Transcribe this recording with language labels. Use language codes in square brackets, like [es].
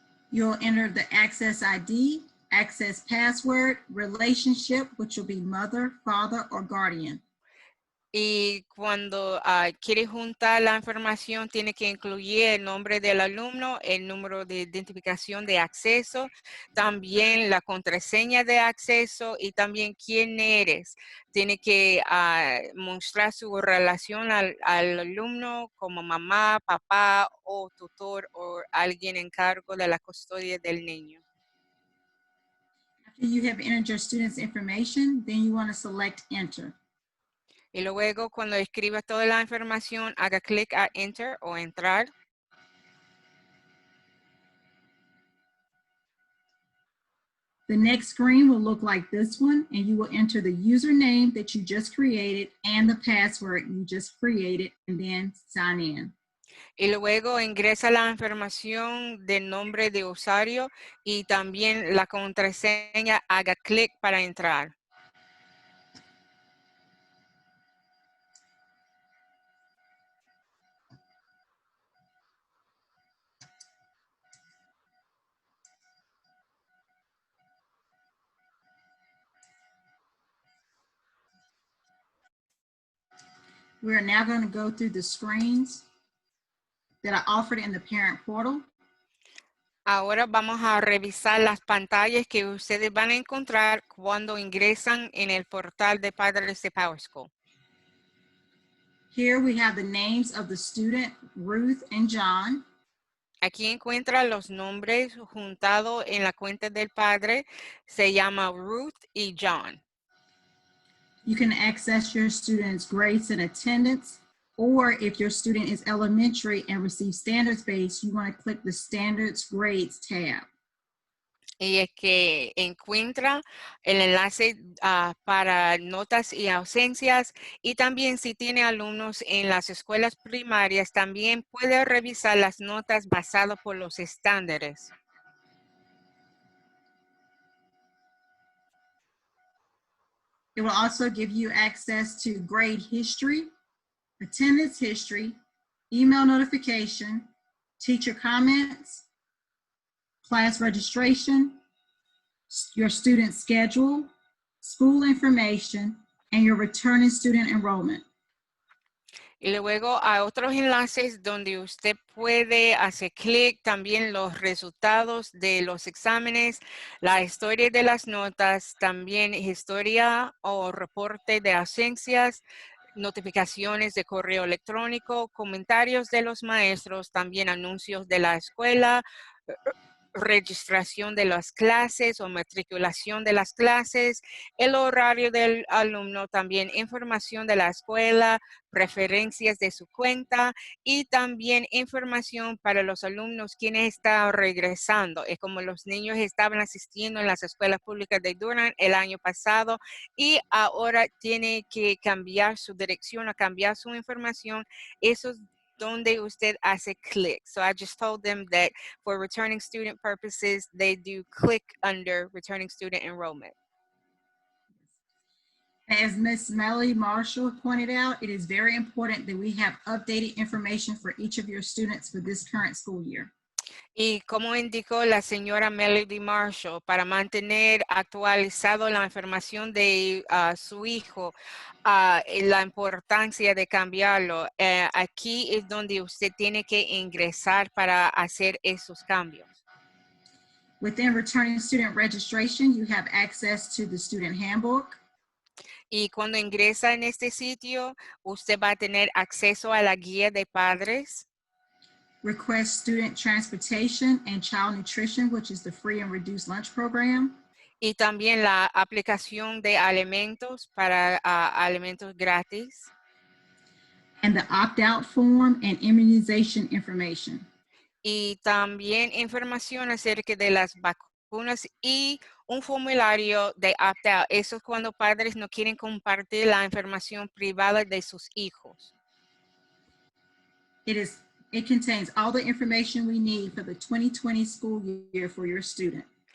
[en] You'll enter the Access ID, access password, relationship, which will be mother, father, or guardian. [es] Y cuando quiere juntar la información, tiene que incluir el nombre del alumno, el número de identificación de acceso, también la contraseña de acceso y también quién eres. Tiene que mostrar su relación al alumno como mamá, papá o tutor o alguien en cargo de la custodia del niño. [en] After you have entered your student's information, then you want to select Enter. [es] Y luego cuando escriba toda la información, haga clic a Enter o Entrar. [en] The next screen will look like this one, and you will enter the username that you just created and the password you just created, and then sign in. [es] Y luego ingresa la información del nombre de usuario y también la contraseña, haga clic para entrar. [en] We are now going to go through the screens that are offered in the parent portal. [es] Ahora vamos a revisar las pantallas que ustedes van a encontrar cuando ingresan en el portal de padres de PowerSchool. [en] Here we have the names of the student, Ruth and John. [es] Aquí encuentra los nombres juntados en la cuenta del padre. Se llama Ruth y John. [en] You can access your student's grades and attendance, or if your student is elementary and receives standards-based, you want to click the Standards Grades tab. [es] Y es que encuentra el enlace para notas y ausencias, y también si tiene alumnos en las escuelas primarias, también puede revisar las notas basadas por los estándares. [en] It will also give you access to grade history, attendance history, email notification, teacher comments, class registration, your student schedule, school information, and your returning student enrollment. [es] Y luego hay otros enlaces donde usted puede hacer clic también los resultados de los exámenes, la historia de las notas, también historia o reporte de ausencias, notificaciones de correo electrónico, comentarios de los maestros, también anuncios de la escuela, registración de las clases o matriculación de las clases, el horario del alumno, también información de la escuela, preferencias de su cuenta y también información para los alumnos quienes están regresando. Es como los niños estaban asistiendo en las escuelas públicas de Durham el año pasado y ahora tiene que cambiar su dirección o cambiar su información. Eso es donde usted hace clic. [en] So I just told them that for returning student purposes, they do click under returning student enrollment. As Ms. Melody Marshall pointed out, it is very important that we have updated information for each of your students for this current school year. [es] Y como indicó la señora Melody Marshall, para mantener actualizado la información de su hijo, la importancia de cambiarlo, aquí es donde usted tiene que ingresar para hacer esos cambios. [en] Within returning student registration, you have access to the student handbook, [es] Y cuando ingresa en este sitio, usted va a tener acceso a la guía de padres [en] request student transportation and child nutrition, which is the free and reduced lunch program, [es] y también la aplicación de alimentos para alimentos gratis. [en] and the opt-out form and immunization information. [es] Y también información acerca de las vacunas y un formulario de opt-out. Eso es cuando padres no quieren compartir la información privada de sus hijos. [en] It contains all the information we need for the 2020 school year for your student.